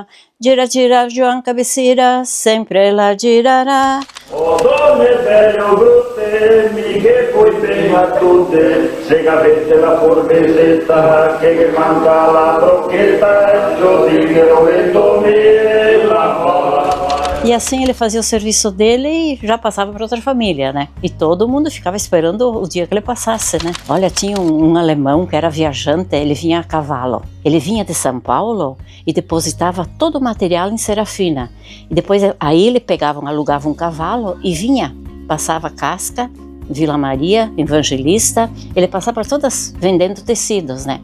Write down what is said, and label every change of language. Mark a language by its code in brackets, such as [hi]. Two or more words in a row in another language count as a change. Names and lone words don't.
[vec] Gira, gira, Joan Cabecira, sempre la girarà. O donne belle o brutte, mi che poi bene a tutte, se avete la forbesetta, che manca la brocchetta, il gossin lo metto mi, la mola. [pt] E assim ele fazia o serviço dele e já passava para outra família, né? E todo mundo ficava esperando o dia que ele passasse, né? Olha, tinha um alemão que era viajante, ele vinha a cavalo. Ele vinha de São Paulo e depositava todo o material em Serafina. E depois aí ele alugava um cavalo e vinha, passava Casca, Vila Maria, Evangelista, ele passava por todas vendendo tecidos, né?